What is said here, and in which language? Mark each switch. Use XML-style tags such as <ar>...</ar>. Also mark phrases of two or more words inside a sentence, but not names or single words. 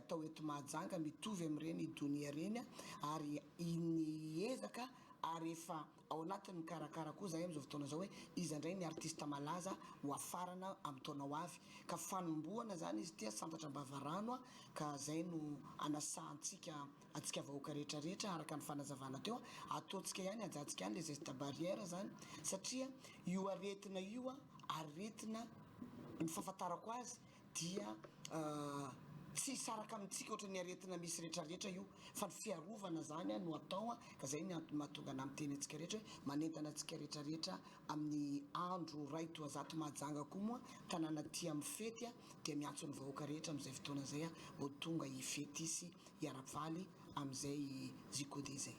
<mg>atao eto Mahajanga mitovy amin'ireny Donia reny ary niezaka ary efa ao anatin'ny mikarakara koa zahay amin'izao fotoana zao hoe izy indray ny artiste malaza ho afarana amin'ny taona ho avy ka fanombohana zany izy tia santatra Bavarano ka zay no anasahantsika atsika vahoaka rehetrarehetra araka ny fanazavana teo ataontsika ihany ajantsika ihany</mg> <fr>les gestes barrières</fr> <mg>zany satria io aretina io aretina ny fahafantarako azy dia tsy saraka amintsika ohatry ny aretina misy rehetrarehetra io fa ny fiarovana zany no atao ka zay ny mahatonga na miteny antsika rehetra hoe manentana antsika rehetrarehetra amin'ny andro ray toazato Mahajanga koa moa tanàna ty amin'ny fety dia miantso ny vahoaka rehetra amin'izay fotoana zay ho tonga hifety sy hiara-faly amin'izay zikode zay.</mg>